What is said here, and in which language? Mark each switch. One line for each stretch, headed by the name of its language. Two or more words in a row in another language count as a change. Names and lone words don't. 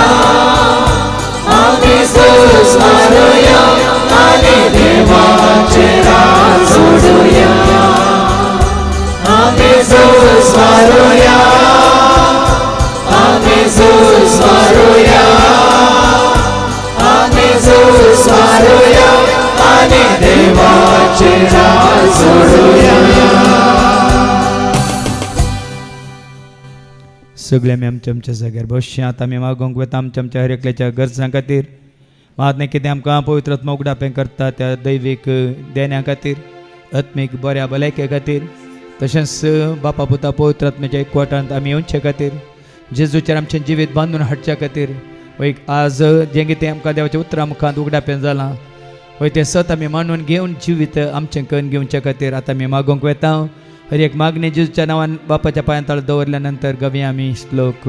Marathi: आम्ही झुज मारूया आणि देवाचे रास सोडूया आम्ही झुज मारूया आम्ही झुज मारूया आम्ही झुज मारूया आणि देवाचे रास सोडूया
Konkani: सगळे आमी आमच्या जाग्यार बसचे आतां आमी मागोंक वता आमच्या हर एकल्याच्या गरजां खातीर महात्मे कितें आमकां पवित्र आत्मा उगडापें करता त्या दैवीक देण्या खातीर आत्मीक बऱ्या भलायके खातीर तशेंच बापा पुता पवित्र आत्म्याच्या एकवटांत आमी येवचे खातीर जेजूचेर आमचें जिवीत बांदून हाडच्या खातीर वय आज जें कितें आमकां देवाच्या उतरां मुखांत उगडापें जालां वय तें सत आमी मानून घेवन जिवीत आमचें करून घेवच्या खातीर आतां आमी मागोंक वेता हर एक मागणी जेजूच्या नांवान बापाच्या पांयां तळ दवरल्या नंतर गवया आमी श्लोक